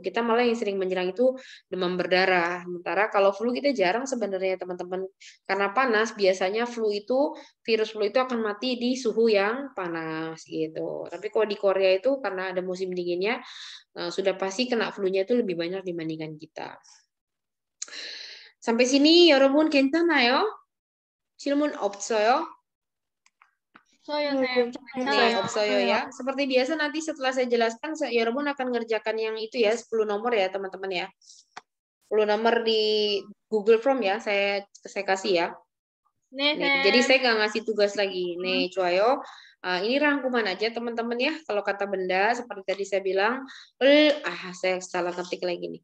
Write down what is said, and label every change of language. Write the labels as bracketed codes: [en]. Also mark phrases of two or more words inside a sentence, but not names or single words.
[id] Kita malah yang sering menyerang itu demam berdarah. Sementara kalau flu kita jarang sebenarnya teman-teman. Karena panas biasanya virus flu itu akan mati di suhu yang panas gitu. Tapi kalau di Korea itu karena ada musim dinginnya, sudah pasti kena flu-nya itu lebih banyak dibandingkan kita. sampai sini [ko] 여러분 괜찮아요? 질문 없어요? 없어요 ya. [id] Seperti biasa nanti setelah saya jelaskan, 여러분 akan ngerjakan yang itu ya, 10 nomor ya teman-teman ya. 10 nomor di Google Form ya, saya kasih ya. Nih, jadi saya nggak ngasih tugas lagi. Nih, Cuayo. Ini rangkuman aja teman-teman ya. Kalau kata benda seperti tadi saya bilang, saya salah ketik lagi nih.